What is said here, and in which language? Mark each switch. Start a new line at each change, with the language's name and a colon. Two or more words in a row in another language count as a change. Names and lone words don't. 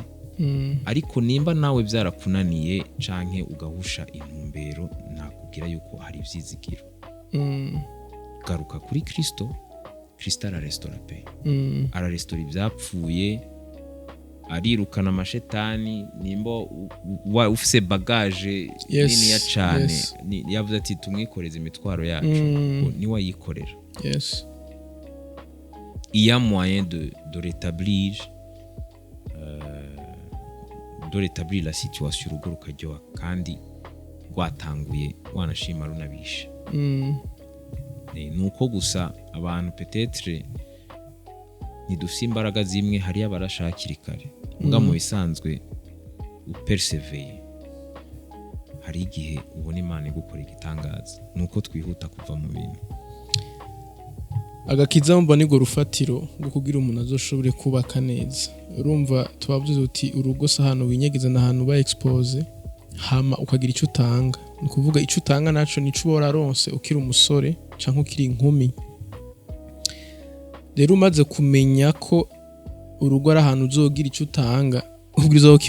Rundi: ariko nimba nawe byarakunaniye canke ugahusha intumbero nakubwira yuko hari ivyizigiro garuka kuri Kristo ararestore pe ararestore ivyapfuye arirukana amashetani nimba ufise bagage nini ya cane yavuze ati tumwikoreze imitwaro yacu ni wayikorera yes
French: il y a moyen de rétablir la situation
Rundi: urugo rukaryoha kandi rwatanguye wanashima runabisha nuko gusa abantu peut-être ntidufise imbaraga zimwe hariyo abarashakira kare nga mu bisanzwe upersevere hari igihe ubona Imana igukora igitangaza nuko twihuta kuva mu bintu agakiza mbona nigo rufatiro ngo kugira umuntu azoshobore kubaka neza urumva tubavuze uti urugo sahano winyegeza na hantu ba expose hama ukagira icyo utanga ni kuvuga icyo utanga naco nico wararonse ukiri umusore canke ukiri inkumi rero umaze kumenya ko urugo ari ahantu uzogira icyo utanga ubwiza wo